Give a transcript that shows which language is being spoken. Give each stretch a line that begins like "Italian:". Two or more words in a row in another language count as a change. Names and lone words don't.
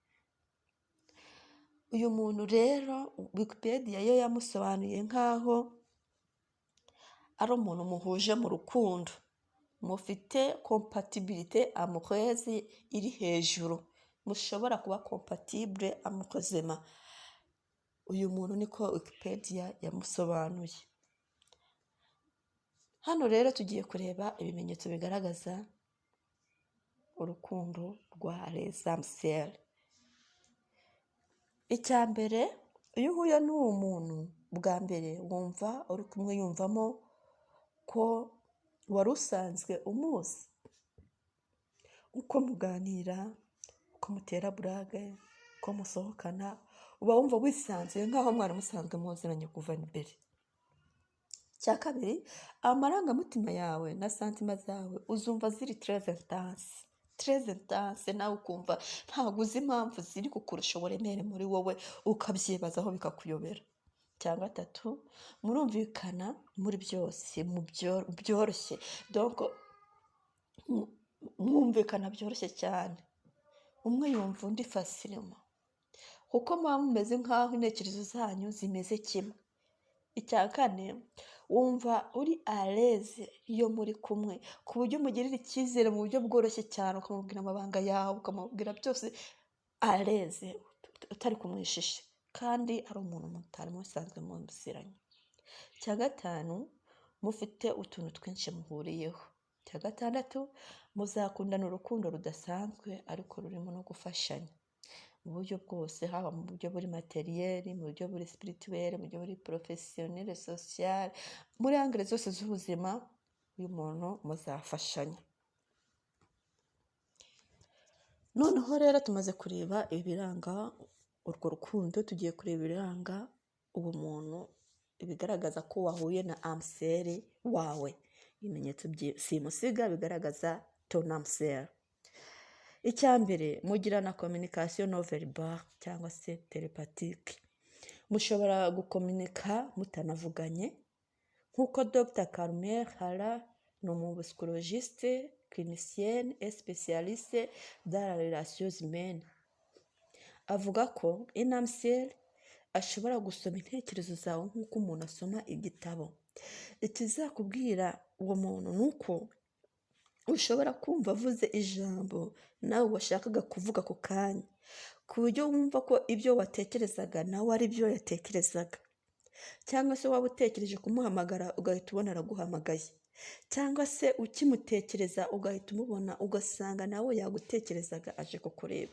Kinyarwanda: Uyu muntu rero Wikipedia yo yamusobanuye nkaho ari umuntu muhuje mu rukundo, mufite
French: compatibilité amoureuse
Kinyarwanda: iri hejuru, mushobora kuba
French: compatible amoureusement.
Kinyarwanda: Uyu muntu niko Wikipedia yamusobanuye. Hano rero tugiye kureba ibimenyetso bigaragaza urukundo rwa
French: les âmes sœurs.
Kinyarwanda: Icya mbere, iyo uhuye n'uwo muntu bwa mbere wumva uri kumwe yumvamo ko wari usanzwe umuzi, uko muganira, uko mutera burage, uko musohokana, uba wumva wisanzuye nk'aho mwari musanzwe muziranye kuva imbere. Icya kabiri, amarangamutima yawe na santima zawe uzumva ziri
French: très intense,
Kinyarwanda: nawe ukumva ntabwo uzi impamvu ziri kukurusha uburemere muri wowe, ukabyibazaho bikakuyobera. Icya gatatu, murumvikana muri byose byoroshye, donc mwumvikana byoroshye cyane, umwe yumva undi facilement, kuko muba mumeze nk'aho intekerezo zanyu zimeze kimwe. Icya kane, wumva uri
French: à l'aise
Kinyarwanda: iyo muri kumwe, ku buryo mugirira icyizere mu buryo bworoshye cyane, ukamubwira amabanga yawe, ukamubwira byose
French: à l'aise,
Kinyarwanda: utari kumwishisha, kandi ari umuntu mutari musanzwe muziranye. Icya gatanu, mufite utuntu twinshi muhuriyeho. Icya gatandatu, muzakundana urukundo rudasanzwe ariko rurimo no gufashanya mu buryo bwose, haba mu buryo buri materiel, mu buryo buri spirituel, mu buryo buri
French: professionnel, social,
Kinyarwanda: muri angle zose z'ubuzima uyu muntu muzafashanya. Noneho rero tumaze kureba ibiranga urwo rukundo, tugiye kureba ibiranga uwo muntu, ibigaragaza ko wahuye na
French: âme sœur
Kinyarwanda: wawe. Ibimenyetso simusiga bigaragaza
French: ton âme sœur.
Kinyarwanda: Icya mbere, mugirana
French: communication non verbale
Kinyarwanda: cyangwa se telepathique. Mushobora gukomunika mutanavuganye, nk'uko Dr Carmen Hara ni umupsychologiste
French: clinicienne et spécialiste dans la relations humaines,
Kinyarwanda: avuga ko
French: une âme sœur
Kinyarwanda: ashobora gusoma intekerezo zawe nk'uko umuntu asoma igitabo. Ikizakubwira uwo muntu ni uko ushobora kumva avuze ijambo nawe washakaga kuvuga ako kanya, ku buryo wumva ko ibyo watekerezaga nawe ari byo yatekerezaga, cyangwa se waba utekereje kumuhamagara ugahita ubona araguhamagaye, cyangwa se ukimutekereza ugahita umubona ugasanga nawe yagutekerezaga aje kukureba.